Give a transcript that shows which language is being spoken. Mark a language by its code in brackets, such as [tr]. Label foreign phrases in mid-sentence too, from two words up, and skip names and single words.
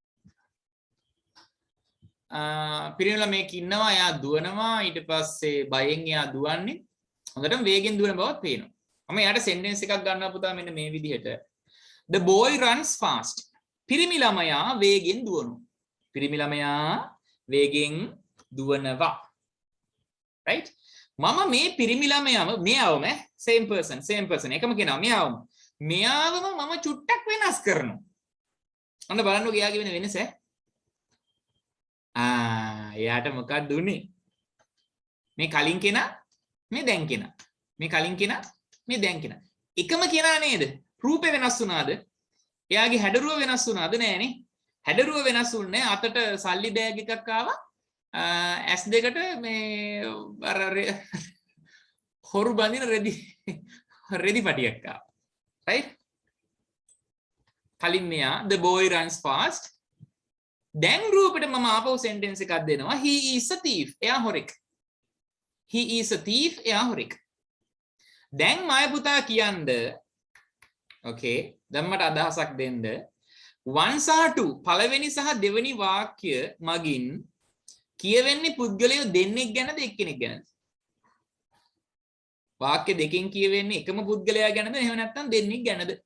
[si] පිරිමි ළමෙක් ඉන්නවා. එයා දුවනවා. ඊට පස්සේ බයෙන් එයා දුවන්නේ. හොඳටම වේගෙන් දුවන බවත් පේනවා. මම එයාට සෙන්ටෙන්ස් එකක් ගන්නවා පුතා මෙන්න මේ විදිහට. [en] The boy runs fast. [si] පිරිමි ළමයා වේගෙන් දුවනවා. පිරිමි ළමයා වේගෙන් දුවනවා. right? මම මේ පිරිමි ළමයාම මෙයාවම [en] same person [si] එකම කෙනා මෙයාවම මම චුට්ටක් වෙනස් කරනවා. අන්න බලන්න ගියාගේ වෙන වෙනස එයාට මොකක්ද උනේ? මේ කලින් කෙනා මේ දැන් කෙනා. මේ කලින් කෙනා මේ දැන් කෙනා. එකම කෙනා නේද? රූපේ වෙනස් වුණාද? එයාගේ හැඩරුව වෙනස් වුණාද? නෑනේ. හැඩරුව වෙනස් වුණේ අතට සල්ලි බෑග් එකක් ආවා. ඇස් දෙකට මේ අර හොරු බඳින රෙදි පටියක් ආවා. [en] right? [si] කලින් මෙයා [en] the boy runs fast. [si] දැන් රූපෙට මම ආපහු sentence එකක් දෙනවා. [en] he is a thief. [si] එයා හොරෙක්. [en] he is a thief. [si] එයා හොරෙක්. දැන් මය පුතා කියන්න okay දැන් මට අදහසක් දෙන්න. 1 සහ 2 පළවෙනි සහ දෙවෙනි වාක්‍ය මගින් කියවෙන්නේ පුද්ගලයෝ දෙන්නෙක් ගැනද එක්කෙනෙක් ගැනද? වාක්‍ය දෙකෙන් කියවෙන්නේ එකම පුද්ගලයා ගැනද එහෙම නැත්නම් දෙන්නෙක් ගැනද?